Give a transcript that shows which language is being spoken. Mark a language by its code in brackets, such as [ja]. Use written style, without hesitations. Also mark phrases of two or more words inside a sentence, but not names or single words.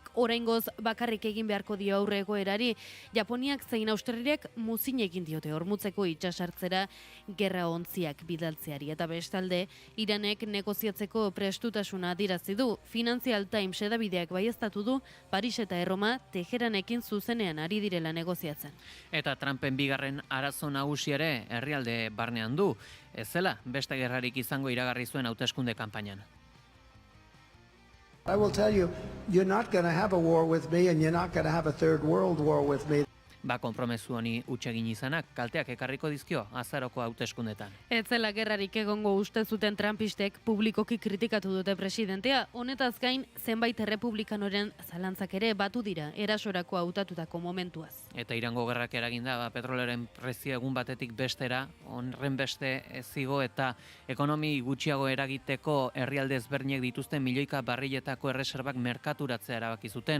[eu] Oraingoz bakarrik egin beharko dio aurre egoerari, Japoniak zein Australiak muzin egin diote Hormutzeko itsasartzera gerra ontziak bidaltzeari, eta bestalde Iranek negoziatzeko prestutasuna adierazi du. Financial Times edabideak baieztatu du Paris eta Erroma Teheranekin zuzenean ari direla negoziatzen. Eta Trumpen bigarren arazo nagusi ere herrialde barnean du, ez zela beste gerrarik izango iragarri zuen hauteskunde kanpainan. [en] I will tell you, you're not going to have a war with me and you're not going to have a third world war with me. [eu] Konpromesu honi hutsegin izanak kalteak ekarriko dizkio azaroko hauteskundetan. Ez zela gerrarik egongo uste zuten Trumpistek publikoki kritikatu dute presidentea. Honetaz gain, zenbait errepublikanoren zalantzak ere batu dira erasorako hautatutako momentuaz. Eta Irango gerrak eraginda, petrolearen prezio egun batetik bestera, horren beste zigo eta ekonomi gutxiago eragiteko herrialde ezberdinek dituzten milioika barriletako erreserbak merkaturatzea erabaki zuten.